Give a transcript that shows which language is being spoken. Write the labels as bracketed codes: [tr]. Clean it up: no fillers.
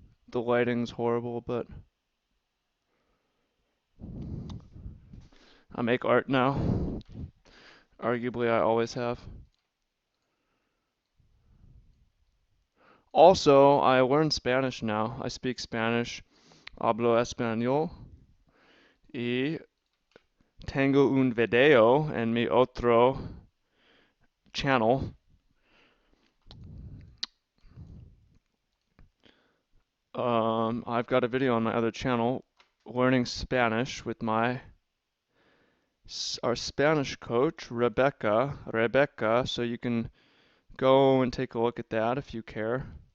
[en] The lighting's horrible, but I make art now. Arguably, I always have. Also, I learned Spanish now. I speak Spanish. [es] Hablo español. Y tengo un video en mi otro channel. [en] I've got a video on my other channel learning Spanish with our Spanish coach, Rebecca, so you can go and take a look at that if you care.